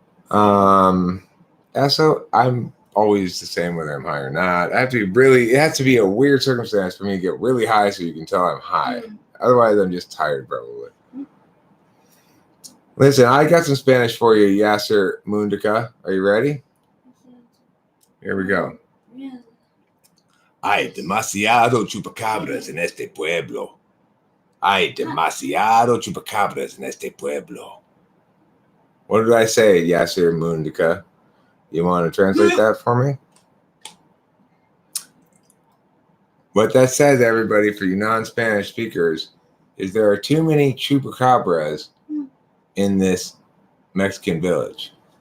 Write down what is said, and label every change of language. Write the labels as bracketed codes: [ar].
[en] Also, I'm always the same whether I'm high or not. I have to be really, it has to be a weird circumstance for me to get really high so you can tell I'm high. Otherwise, I'm just tired, probably. Listen, I got some Spanish for you, Yasser Mundaka. Are you ready? Here we go. [es] Hay demasiado chupacabras en este pueblo. Hay demasiado chupacabras en este pueblo. [en] What did I say, Yasser Mundaka? You want to translate that for me? What that says, everybody, for you non-Spanish speakers, is there are too many chupacabras in this Mexican village.